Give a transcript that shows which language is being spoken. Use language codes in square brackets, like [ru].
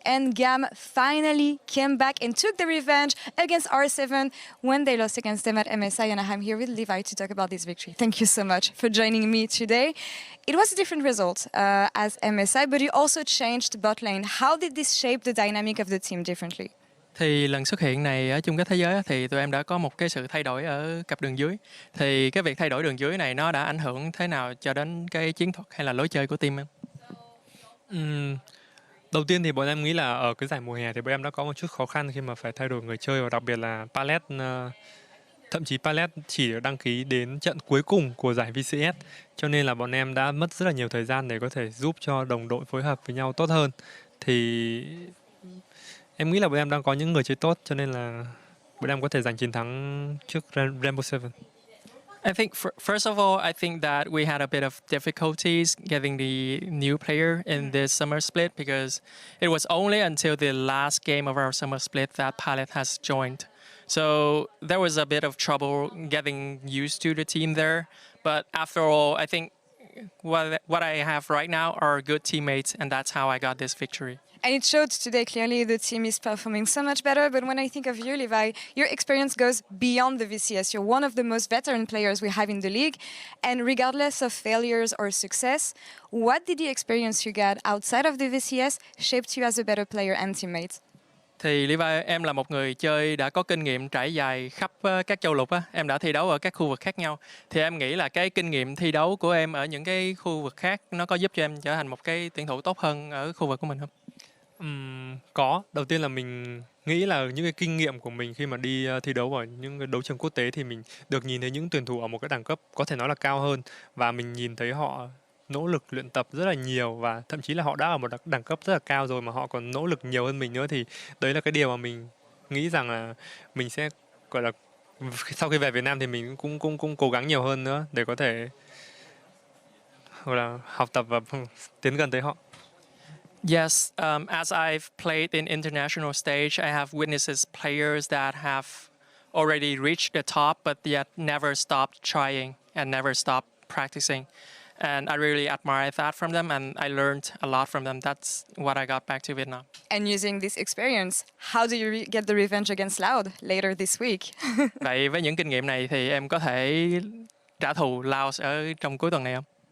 [en] And GAM finally came back and took the revenge against R7 when they lost against them at MSI. And I'm here with Levi to talk about this victory. Thank you so much for joining me today. It was a different result as MSI, but you also changed bot lane. How did this shape the dynamic of the team differently? [vi] Thì lần xuất hiện này ở chung kết thế giới thì tụi em đã có một cái sự thay đổi ở cặp đường dưới. Thì cái việc thay đổi đường dưới này nó đã ảnh hưởng thế nào cho đến cái chiến thuật hay là lối chơi của team em? Đầu tiên thì bọn em nghĩ là ở cái giải mùa hè thì bọn em đã có một chút khó khăn khi mà phải thay đổi người chơi, và đặc biệt là palette thậm chí Palette chỉ đăng ký đến trận cuối cùng của giải VCS, cho nên là bọn em đã mất rất là nhiều thời gian để có thể giúp cho đồng đội phối hợp với nhau tốt hơn. Thì em nghĩ là bọn em đang có những người chơi tốt, cho nên là bọn em có thể giành chiến thắng trước Rainbow Seven. [en] I think first of all, I think that we had a bit of difficulties getting the new player in this summer split because it was only until the last game of our summer split that Palette has joined. So there was a bit of trouble getting used to the team there. But after all, I think what I have right now are good teammates, and that's how I got this victory. And it showed today clearly the team is performing so much better. But when I think of you, Levi, your experience goes beyond the VCS. You're one of the most veteran players we have in the league. And regardless of failures or success, what did the experience you got outside of the VCS shaped you as a better player and teammate? [vi] Thì Levi, em là một người chơi đã có kinh nghiệm trải dài khắp các châu lục á. Em đã thi đấu ở các khu vực khác nhau. Thì em nghĩ là cái kinh nghiệm thi đấu của em ở những cái khu vực khác nó có giúp cho em trở thành một cái tuyển thủ tốt hơn ở khu vực của mình không? Có. Đầu tiên là mình nghĩ là những cái kinh nghiệm của mình khi mà đi thi đấu ở những cái đấu trường quốc tế thì mình được nhìn thấy những tuyển thủ ở một cái đẳng cấp có thể nói là cao hơn, và mình nhìn thấy họ nỗ lực luyện tập rất là nhiều, và thậm chí là họ đã ở một đẳng cấp rất là cao rồi mà họ còn nỗ lực nhiều hơn mình nữa. Thì đấy là cái điều mà mình nghĩ rằng là mình sẽ gọi là sau khi về Việt Nam thì mình cũng cố gắng nhiều hơn nữa để có thể gọi là học tập và tiến gần tới họ. [en] Yes, as I've played in international stage, I have witnessed players that have already reached the top but yet never stopped trying and never stopped practicing. And I really admire that from them, and I learned a lot from them. That's what I got back to Vietnam. And using this experience, how do you get the revenge against Loud later this week? [vi] Vậy với những kinh nghiệm này thì em có thể trả thù Loud ở trong cuối tuần này không?